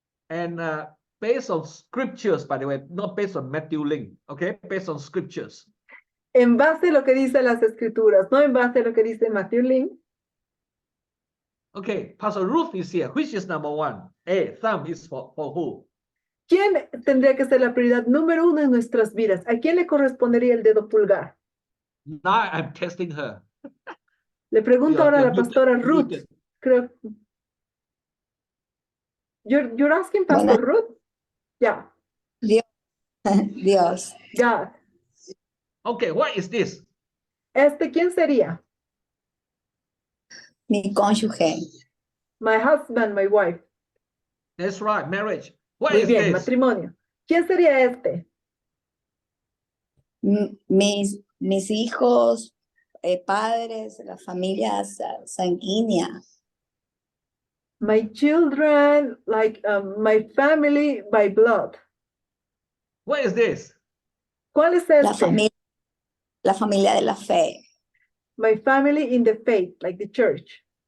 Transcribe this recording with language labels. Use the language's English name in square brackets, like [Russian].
[English] And based on scriptures, by the way, not based on Matthew Link, okay? Based on scriptures. [Spanish] En base a lo que dicen las escrituras, no en base a lo que dice Matthew Link. [English] Okay, Pastor Ruth is here. Which is number one? Thumb is for who? [Spanish] ¿Quién tendría que ser la prioridad número uno en nuestras vidas? ¿A quién le correspondería el dedo pulgar? [English] Now I'm testing her. [Spanish] Le pregunto ahora a la pastora Ruth. [English] muted. [Spanish] Creo. [English] You're asking Pastor Ruth? Yeah. [Spanish] Dios. [English] God. Okay, what is this? [Spanish] ¿Quién sería? Mi cónyuge. [English] My husband, my wife. That's right, marriage. What [Spanish] Muy [English] is [Spanish] bien, [English] this? [Spanish] matrimonio. ¿Quién sería este? Mis hijos, padres, la familia sanguínea. [English] My children, like my family by blood. What is this? [Spanish] ¿Cuál es este? La familia de la fe. [English] My family in the faith, like the church.